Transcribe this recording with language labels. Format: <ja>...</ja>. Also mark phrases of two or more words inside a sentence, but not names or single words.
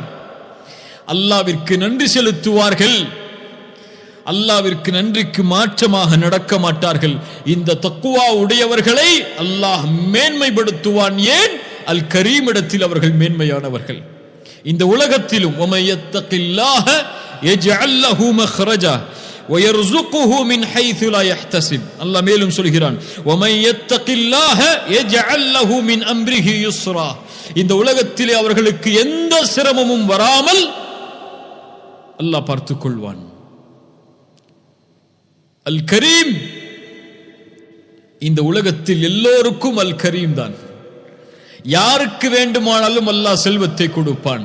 <ta>அல்லாஹ்விற்கு நன்றி செலுத்துவார்கள், அல்லாஹ்விற்கு நன்றிக்கு மாற்றமாக நடக்க மாட்டார்கள். இந்த தக்குவா உடையவர்களை அல்லாஹ் மேன்மைப்படுத்துவான். ஏன்? அல் கரீம் இடத்தில் அவர்கள் மேன்மையானவர்கள். இந்த உலகத்திலும்</ta> <ar>وَمَن يَتَّقِ اللَّهَ يَجْعَل لَّهُ مَخْرَجًا وَيَرْزُقْهُ مِنْ حَيْثُ لَا يَحْتَسِبُ.</ar> <ta>அல்லாஹ் மேலும் சொல்கிறான்,</ta> <ar>وَمَن يَتَّقِ اللَّهَ يَجْعَل لَّهُ مِنْ أَمْرِهِ يُسْرًا.</ar> <ta>இந்த உலகத்திலே அவர்களுக்கு எந்த சிரமமும் வராமல் அல்லாஹ் பார்த்துக் கொள்வான். அல் கரீம். இந்த உலகத்தில் எல்லோருக்கும் அல் கரீம் தான். யாருக்கு வேண்டுமானாலும் அல்லாஹ் செல்வத்தை கொடுப்பான்.</ta>